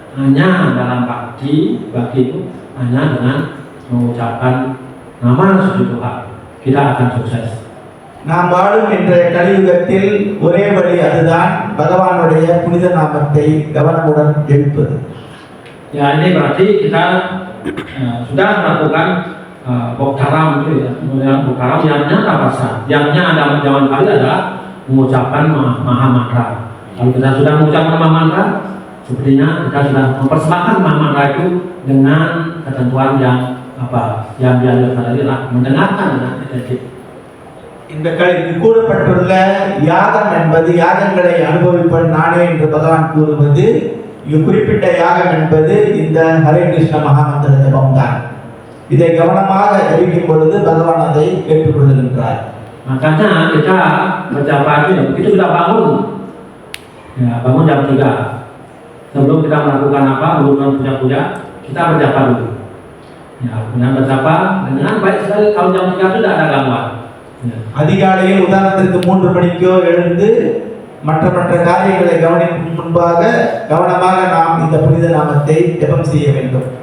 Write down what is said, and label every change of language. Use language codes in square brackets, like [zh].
[id] Hanya dalam pagi itu hanya dengan mengucapkan nama suci Tuhan kita akan sukses. [ta] நாம் வாழும் இன்றைய கலியுகத்தில் ஒரே வழி அதுதான், பகவானுடைய புனித நாமத்தை கவனமுடன் ஜெபிப்பது. [id] Ya ini berarti kita sudah melakukan boktaram itu ya, boktaram yang nyata rasa. Yang ada zaman kali adalah mengucapkan maha mantra. Kalau kita sudah mengucapkan maha mantra, sepertinya kita sudah mempersembahkan maha mantra itu dengan ketentuan yang yang diajarkan tadi lah, mendengarkan dengan intensi. [ta] இந்த கூறப்பட்டுள்ள யாகம் என்பது, யாகங்களை அனுபவிப்பன் நானே என்று பகவான் கூறுவது, குறிப்பிட்ட யாகம் என்பது இந்த ஹரே கிருஷ்ண மகாமந்திர ஜபம் தான். இதை கவனமாக ஜபிக்கும் பொழுது பகவான் அதை ஏற்றுக்கொள்கின்றார். [id] Makanya kita berjapa itu begitu kita bangun, ya bangun jam 3. Sebelum kita melakukan melakukan puja-puja, kita berjapa dulu. Ya, dengan berjapa dengan baik sekali. Kalau jam 3 itu tidak ada gangguan. [ta] அதிகாலையில் உதாரணத்திற்கு 3 மணிக்கோ எழுந்து மற்ற காரியங்களை கவனிக்கும் முன்பாக கவனமாக நாம் இந்த புனித நாமத்தை ஜெபம் செய்ய வேண்டும்.